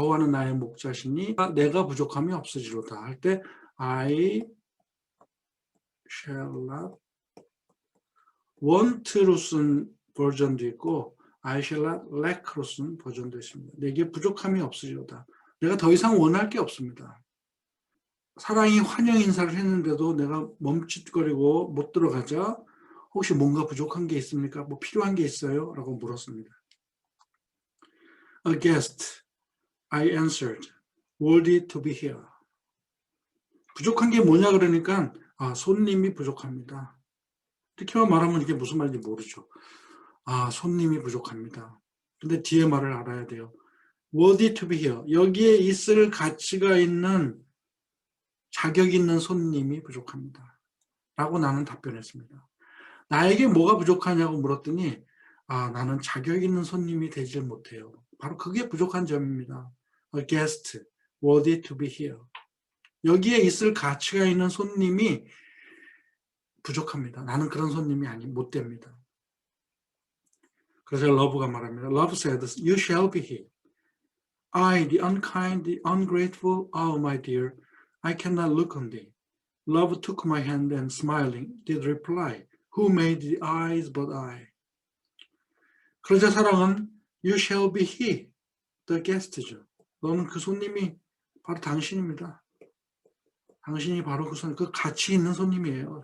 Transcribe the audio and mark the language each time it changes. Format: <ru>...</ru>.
<ko>여호와는 나의 목자시니 내가 부족함이 없으리로다 할 때</ko> <en>I shall not want</en> <ko>로 쓴 버전도 있고</ko> <en>I shall not lack</en> <ko>로 쓴 버전도 있습니다. 내게 부족함이 없으리로다. 내가 더 이상 원할 게 없습니다. 사랑이 환영 인사를 했는데도 내가 멈칫거리고 못 들어가자 혹시 뭔가 부족한 게 있습니까? 뭐 필요한 게 있어요? 라고 물었습니다.</ko> <en>A guest, I answered, worthy to be here.</en> <ko>부족한 게 뭐냐 그러니까 손님이 부족합니다. 이렇게만 말하면 이게 무슨 말인지 모르죠. 손님이 부족합니다. 근데 뒤에 말을 알아야 돼요.</ko> <en>worthy to be here.</en> <ko>여기에 있을 가치가 있는 자격 있는 손님이 부족합니다. 라고 나는 답변했습니다. 나에게 뭐가 부족하냐고 물었더니 나는 자격 있는 손님이 되질 못해요. 바로 그게 부족한 점입니다.</ko> <en>A guest worthy to be here.</en> <ko>여기에 있을 가치가 있는 손님이 부족합니다. 나는 그런 손님이 못 됩니다. 그래서 러브가 말합니다.</ko> <en>Love said, you shall be he. I, the unkind, the ungrateful, oh my dear, I cannot look on thee. Love took my hand and smiling did reply, who made the eyes but I.</en> <ko>그러자 사랑은</ko> <en>you shall be he, the guest</en> <ko>죠. 너는 그 손님이 바로 당신입니다. 당신이 바로 그 손님, 그 가치 있는 손님이에요.</ko>